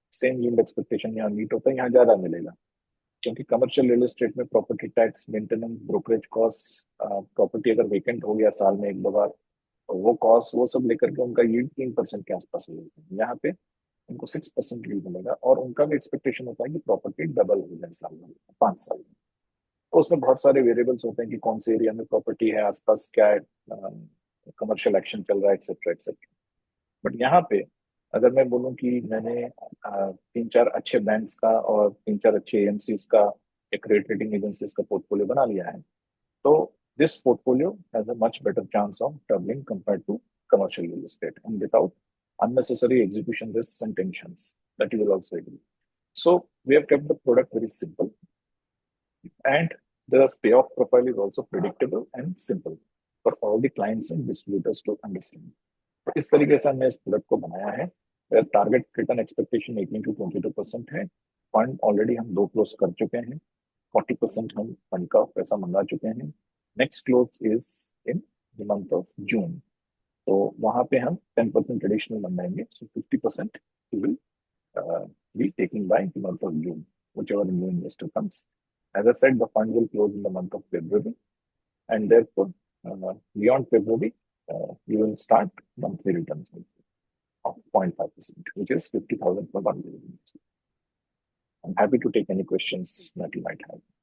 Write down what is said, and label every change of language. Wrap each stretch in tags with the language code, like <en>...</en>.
<hi>Same yield expectation यहाँ meet होता है, यहाँ ज्यादा मिलेगा, क्योंकि कमर्शियल रियल एस्टेट में property tax, maintenance, brokerage cost, property अगर वेकेंट हो गया साल में 1-2 बार, तो वो कॉस्ट वो सब लेकर के उनका यील्ड 3% के आसपास हो जाता है। यहाँ पे उनको 6% यील्ड मिलेगा और उनका भी एक्सपेक्टेशन होता है कि प्रॉपर्टी डबल हो जाए साल में, 5 साल में। तो उसमें बहुत सारे वेरिएबल्स होते हैं कि कौन से एरिया में प्रॉपर्टी है, आसपास क्या है, कमर्शियल एक्शन चल रहा है, एक्सेट्रा एक्सेट्रा। बट यहाँ पे अगर मैं बोलूँ कि मैंने 3-4 अच्छे बैंक्स का और 3-4 अच्छे एएमसीज का, एक क्रेडिट रेटिंग एजेंसीज का पोर्टफोलियो बना लिया है, तो</hi> <en>this portfolio has a much better chance of doubling compared to commercial real estate and without unnecessary execution risks and tensions, that you will also agree. So we have kept the product very simple and the payoff profile is also predictable and simple for all the clients and distributors to understand.</en> <hi>तो इस तरीके से हमने इस product को बनाया है। Target return expectation 18 to 22% है। फंड ऑलरेडी हम 2 क्लोज कर चुके हैं, 40% हम फंड का पैसा मंगा चुके हैं।</hi> <en>next close is in the month of June,</en> <hi>तो वहां पे हम 10% additional मंगाएंगे,</hi> <en>So 50% will be taken by the month of June, whichever new investor comes. As I said, the fund will close in the month of February, and therefore, beyond February, you will start monthly returns of 0.5%, which is 50,000 per 1 million. I'm happy to take any questions that you might have.</en>